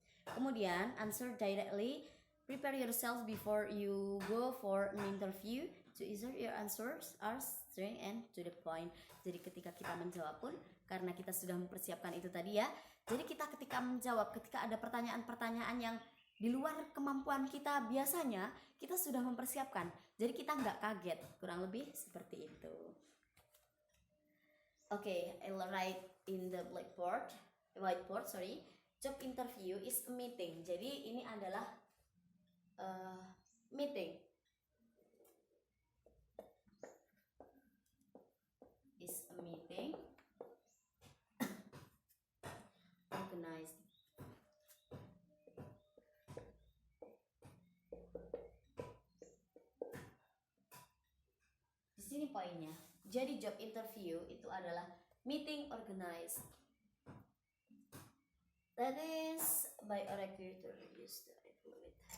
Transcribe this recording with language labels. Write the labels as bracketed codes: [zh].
[en] Kemudian answer directly, prepare yourself before you go for an interview to ensure your answers are straight and to the point. [id] Jadi ketika kita menjawab pun, karena kita sudah mempersiapkan itu tadi ya, jadi kita ketika menjawab, ketika ada pertanyaan-pertanyaan yang di luar kemampuan kita biasanya, kita sudah mempersiapkan, jadi kita nggak kaget, kurang lebih seperti itu. [en] Okay, I'll write in the whiteboard. Job interview is a meeting. [id] Jadi ini adalah meeting. [en] Is a meeting organized. [id] Di sini poinnya. Jadi job interview itu adalah meeting organized [en] that is by a recruiter used to evaluate.